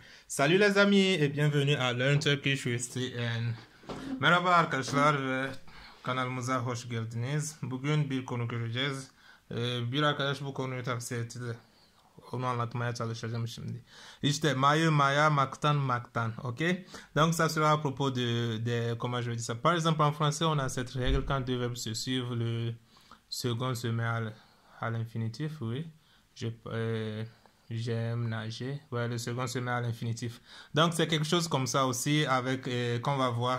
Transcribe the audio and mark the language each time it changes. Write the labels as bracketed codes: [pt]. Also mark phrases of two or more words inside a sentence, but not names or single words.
[fr] Salut les amis et bienvenue à Learn Turkish with TN. [tr] Merhaba arkadaşlar ve kanalımıza hoş geldiniz. Bugün bir konu göreceğiz. Bir arkadaş bu konuyu tavsiye etti. Onu anlatmaya çalışacağım şimdi. İşte mayı, maya, maktan, maktan. [fr] Ok? Donc ça sera à propos de comment je vais dire ça. Par exemple en français on a cette règle quand deux verbes se suivent, le second se met à l'infinitif, oui. J'aime nager. Ouais, le second se met à l'infinitif. Donc, c'est quelque chose comme ça aussi avec qu'on va voir.